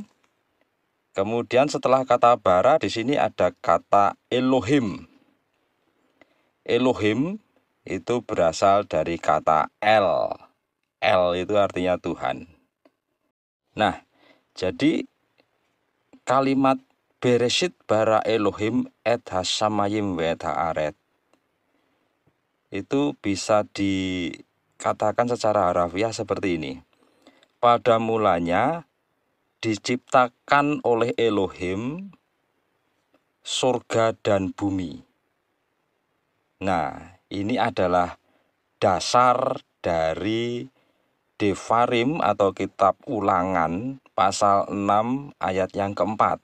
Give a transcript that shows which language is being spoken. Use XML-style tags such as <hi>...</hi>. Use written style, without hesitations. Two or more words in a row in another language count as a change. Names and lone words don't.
<id>Kemudian setelah kata bara di sini ada kata Elohim. Elohim itu berasal dari kata El. El itu artinya Tuhan. Nah, jadi kalimat</id> <he>בראשית ברא אלהים את השמים והארץ</he> <id>itu bisa dikatakan secara harafiah seperti ini. Pada mulanya diciptakan oleh Elohim surga dan bumi. Nah, ini adalah dasar dari Devarim atau kitab Ulangan pasal 6 ayat yang keempat.</id>